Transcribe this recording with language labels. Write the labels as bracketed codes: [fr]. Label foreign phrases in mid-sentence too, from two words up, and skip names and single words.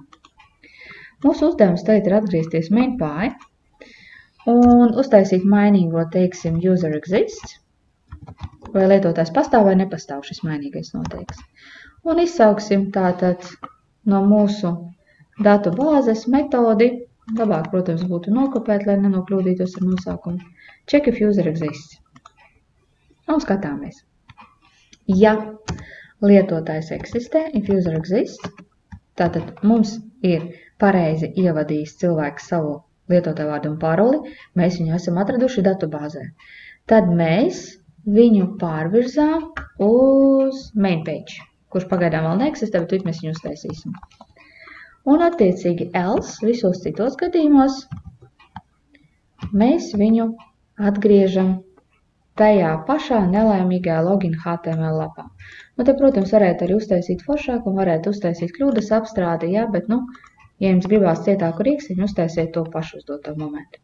[lv] Mūsu uzdevums tagad ir atgriezties main.py un uztaisīt mainīgo, teiksim, [en] user exists, [lv] vai lietotājs pastāv vai nepastāv, šis mainīgais noteiks. Un izsauksim tātad no mūsu datu bāzes metodi, labāk, protams, būtu nokopēt, lai nenokļūdītos ar nosaukumu, [en] check if user exists. [lv] Un skatāmies. Ja lietotājs eksistē, [en] if user exists, [lv] tātad mums ir pareizi ievadījis cilvēks savu lietotāju vārdu un paroli, mēs viņu esam atraduši datubāzē. Tad mēs viņu pārvirzām uz [en] main page, [lv] kurš pagaidām vēl neeksistē, bet mēs viņu uztaisīsim. Un attiecīgi else visos citos gadījumos mēs viņu atgriežam tajā pašā nelaimīgajā [en] login HTML [lv] lapā. Nu, te, protams, varētu arī uztaisīt foršāk un varētu uztaisīt kļūdas apstrādi, jā, bet, ja jums gribās cietāku rīksiņu, uztaisiet to pašu uz doto momentu.